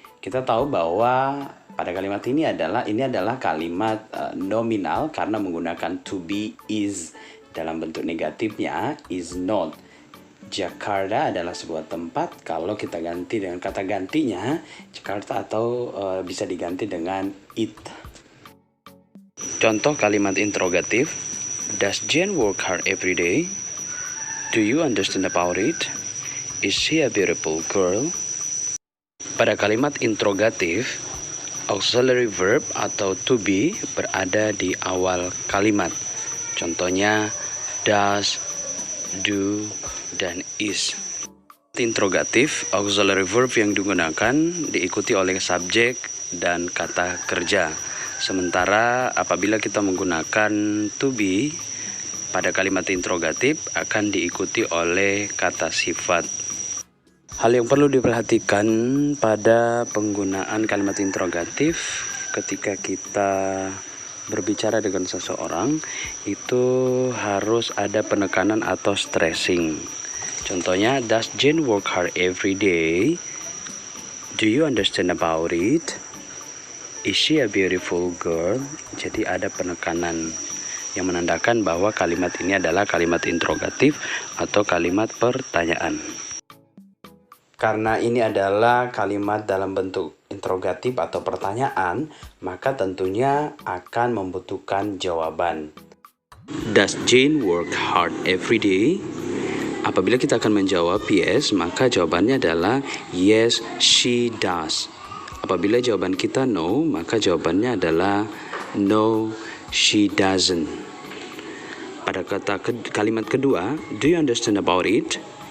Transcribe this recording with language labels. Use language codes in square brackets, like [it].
[id] Kita tahu bahwa pada kalimat ini adalah kalimat nominal karena menggunakan to be is dalam bentuk negatifnya is not. Jakarta adalah sebuah tempat, kalau kita ganti dengan kata gantinya Jakarta atau bisa diganti dengan it. Contoh kalimat interrogatif, [en] does Jane work hard every day? Do you understand about it? Is she a beautiful girl? [id] Pada kalimat interrogatif, auxiliary verb atau to be berada di awal kalimat. Contohnya does, do, dan is. Interrogatif, auxiliary verb yang digunakan diikuti oleh subjek dan kata kerja. Sementara apabila kita menggunakan to be pada kalimat interrogatif akan diikuti oleh kata sifat. Hal yang perlu diperhatikan pada penggunaan kalimat interrogatif ketika kita berbicara dengan seseorang itu harus ada penekanan atau stressing. [en] Contohnya, does Jane work hard every day? Do you understand about it? Is she a beautiful girl? [id] Jadi ada penekanan yang menandakan bahwa kalimat ini adalah kalimat interrogatif atau kalimat pertanyaan. Karena ini adalah kalimat dalam bentuk interrogatif atau pertanyaan, maka tentunya akan membutuhkan jawaban. [en] Does Jane work hard every day? [id] Apabila kita akan menjawab yes, maka jawabannya adalah [en] yes, she does. [id] Apabila jawaban kita no, maka jawabannya adalah [en] no, she doesn't. [id] Pada kalimat kedua, [en] do you understand about it?